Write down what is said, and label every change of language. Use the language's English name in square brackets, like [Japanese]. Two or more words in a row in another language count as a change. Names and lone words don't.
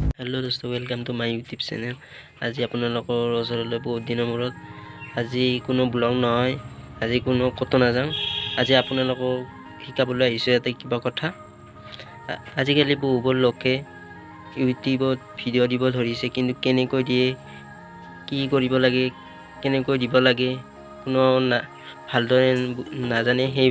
[Hindi] हेलो दोस्तों, [English] welcome to my YouTube channel. [Assamese] आज আপোনালোকৰ ওচৰলৈ বহুত দিনৰ মূৰত আজি কোনো ব্লগ নহয়, আজি কোনো কত নাযাওঁ। আজি আপোনালোকক শিকাবলৈ আহিছোঁ এটা কিবা কথা। আজিকালি বহুবোৰ লোকে ইউটিউবত ভিডিঅ' দিব ধৰিছে, কিন্তু কেনেকৈ দিয়ে, কি কৰিব লাগে, কেনেকৈ দিব লাগে কোনো ভালদৰে নাজানে।